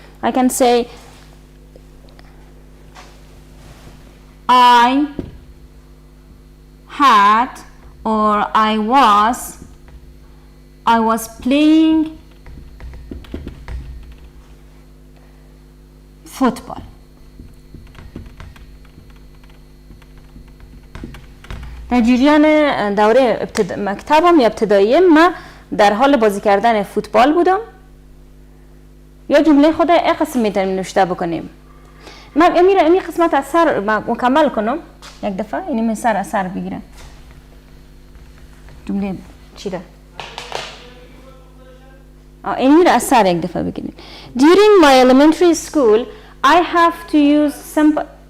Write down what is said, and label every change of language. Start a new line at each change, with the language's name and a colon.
English: I can say I had or I was playing football.
Persian: در جریان دوره مکتبم یا ابتدایی ما در حال بازی کردن فوتبال بودم. یا جمله خود این قسم میتونیم نوشته بکنیم. من این قسمت از سر مکمل کنم یک دفعه. اینی من سر از سر بگیرم. جمله چی ده؟ اینی را از سر یک دفعه بگیریم.
English: During my elementary school, I have to use simple.